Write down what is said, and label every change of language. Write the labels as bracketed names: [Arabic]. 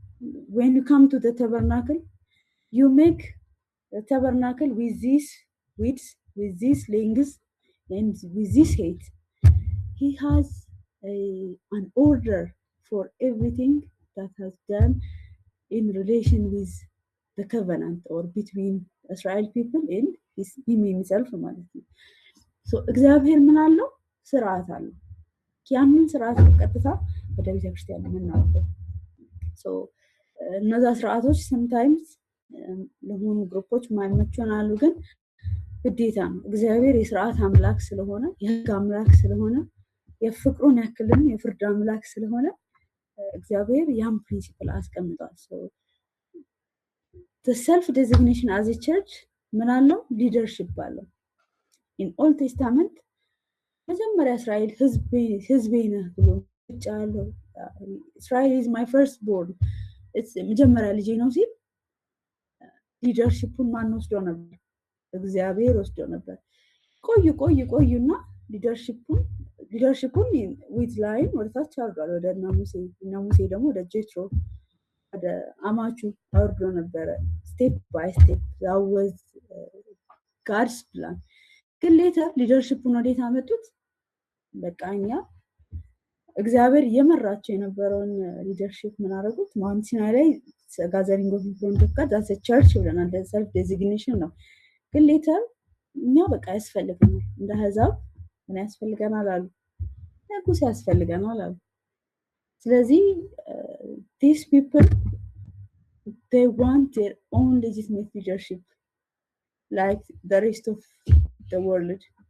[English] When you come to the tabernacle, you make the tabernacle with this width, with this length, and with this height. He has an order for everything that has done in relation with the covenant or between Israel people and him himself. [Amharic] እግዚአብሔር ምን አለው? ስርዓት አለው። ያንን ስርዓት ቀጥታ ወደ ቤተክርስቲያን የምናወጣው። እነዛ ስርዓቶች sometimes ለሆኑ ግሩፖች ማይመቹ ይሆናሉ፣ ግን ግዴታ ነው። እግዚአብሔር የስርዓት አምላክ ስለሆነ፣ የህግ አምላክ ስለሆነ፣ የፍቅሩን ያክልን የፍርድ አምላክ ስለሆነ እግዚአብሔር ያን ፕሪንሲፕል አስቀምጧል። [English] the self designation as a church [Amharic] ምን አለው? ሊደርሺፕ አለው። [English] in Old Testament [Amharic] መጀመሪያ እስራኤል ህዝቤ ነህ ብሎ ጫለው። እስራኤል [English] is my first born, [Amharic] መጀመሪያ ልጄ ነው ሲል ሊደርሺፑን ማን ወስዶ ነበር? እግዚአብሔር ወስዶ ነበር። ቆዩና ሊደርሺፑን ዊዝ ላይን ወደታች አድርጓል ወደ ሙሴ ደግሞ ወደ ጄትሮ ወደ አማቹ አውርዶ ነበረ ስቴፕ ባይ ስቴፕ [English] that was God's plan [Amharic] ግን ሌተር ሊደርሺፑን ወዴት አመጡት በቃ እኛ እግዚአብሔር የመራቸው የነበረውን ሊደርሺፕ ምን አደረጉት ማውንት ሲናይ ላይ [English] ጋዘሪንግ ኦፍ ፍሮንት ኦፍ ጋድ አስ ቸርች [Amharic] ብለናል ሰልፍ ዴዚግኔሽን ነው ግን ሌተር እኛ በቃ ያስፈልገናል እንደ አሕዛብ ምን ያስፈልገናል አሉ ንጉስ ያስፈልገናል አሉ ስለዚህ [English] these people they want their own legitimate leadership like the rest of the world